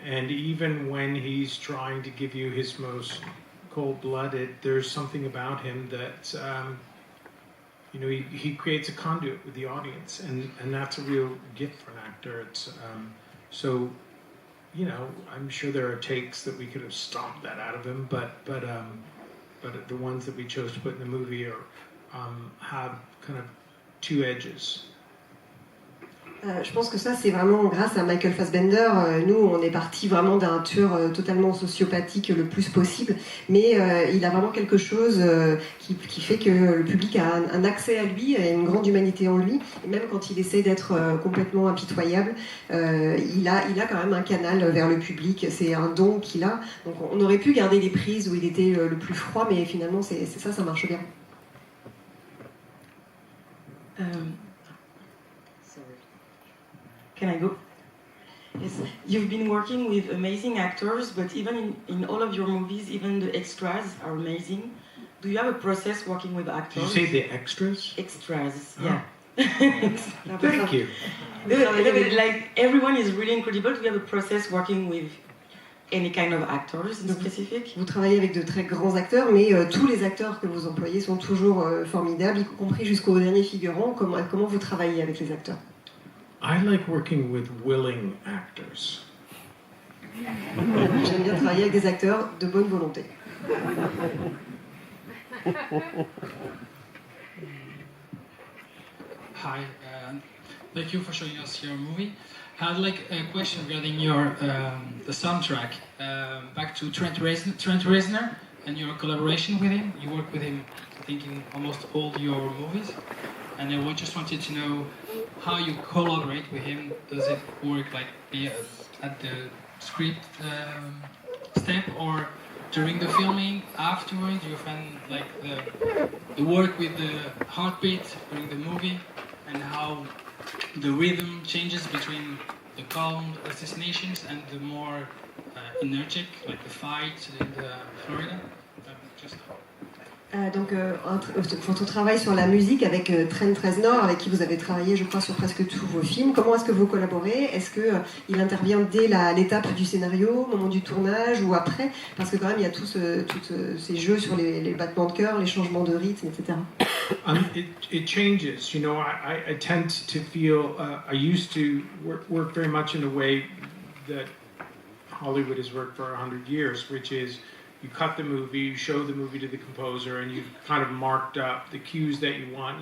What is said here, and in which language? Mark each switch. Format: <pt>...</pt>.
<en>And even when he's trying to give you his most cold-blooded, there's something about him that, you know, he creates a conduit with the audience, and that's a real gift for an actor. It's so, you know, I'm sure there are takes that we could have stomped that out of him, but the ones that we chose to put in the movie are have kind of two edges.</en> <fr>Je pense que ça, c'est vraiment grâce à Michael Fassbender. Nous, on est parti vraiment d'un tueur totalement sociopathique le plus possible, mais il a vraiment quelque chose qui fait que le public a un accès à lui, a une grande humanité en lui, et même quand il essaie d'être complètement impitoyable, il a quand même un canal vers le public. C'est un don qu'il a. Donc on aurait pu garder les prises où il était le plus froid, mais finalement, c'est ça marche bien.</fr> <en>Can I go? Yes. You've been working with amazing actors, but even in all of your movies, even the extras are amazing. Do you have a process working with actors? Did you say the extras? Extras, Oh. yeah. Thank you. Like, everyone is really incredible. Do you have a process working with any kind of actors in specific?</en> <fr>Vous travaillez avec de très grands acteurs, mais tous les acteurs que vous employez sont toujours formidables, y compris jusqu'au dernier figurant. Comment vous travaillez avec les acteurs?</fr> <en>I like working with willing actors.</en> <fr>J'aime bien travailler avec des acteurs de bonne volonté.</fr> <en>Hi, thank you for showing us your movie. I had like a question regarding your the soundtrack. Back to Trent Reznor and your collaboration with him. You work with him, I think, in almost all your movies. And I just wanted to know how you collaborate with him. Does it work like at the script step, or during the filming, afterwards? Do you find like the work with the heartbeat during the movie, and how the rhythm changes between the calm assassinations and the more energetic, like the fight in the Florida?</en> <fr>Donc, votre travail sur la musique avec Trent Reznor, avec qui vous avez travaillé, je crois, sur presque tous vos films, comment est-ce que vous collaborez? Est-ce qu'il intervient dès l'étape du scénario, au moment du tournage, ou après? Parce que quand même, il y a tous ces jeux sur les battements de cœur, les changements de rythme, etc.</fr> <en>It changes. You know, I tend to feel, I used to work very much in a way that Hollywood has worked for 100 years, which is you cut the movie, you show the movie to the composer, and you've kind of marked up the cues that you want.</en>